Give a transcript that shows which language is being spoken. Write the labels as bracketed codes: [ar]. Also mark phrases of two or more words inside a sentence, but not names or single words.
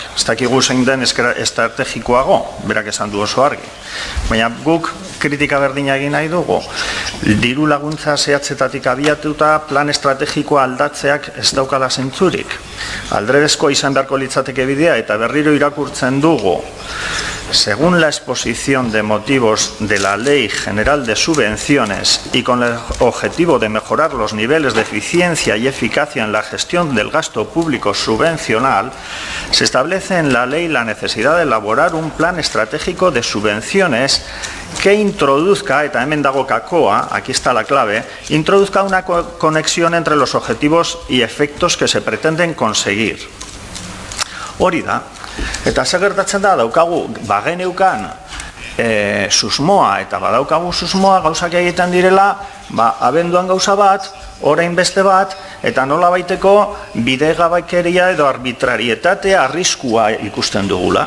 [eu] Ez dakigu zein den estrategikoago, berak esan du oso argi. Baina guk kritika berdina egin nahi dugu. Diru laguntza zehatzetatik abiatuta plan estrategikoa aldatzeak ez daukala zentzurik. Aldrebezko izan beharko litzateke bidea eta berriro irakurtzen dugu. [es] Según la exposición de motivos de la Ley General de Subvenciones y con el objetivo de mejorar los niveles de eficiencia y eficacia en la gestión del gasto público subvencional, se establece en la ley la necesidad de elaborar un plan estratégico de subvenciones que introduzca, [eu] eta hemen dago kakoa, [es] aquí está la clave, introduzca una conexión entre los objetivos y efectos que se pretenden conseguir. [eu] Hori da. Eta zer gertatzen da, daukagu bageneukan susmoa eta badaukagu susmoa gauzak egiten direla, abenduan gauza bat, orain beste bat, eta nola baiteko bidegabakeria edo arbitrarietatea arriskua ikusten dugula.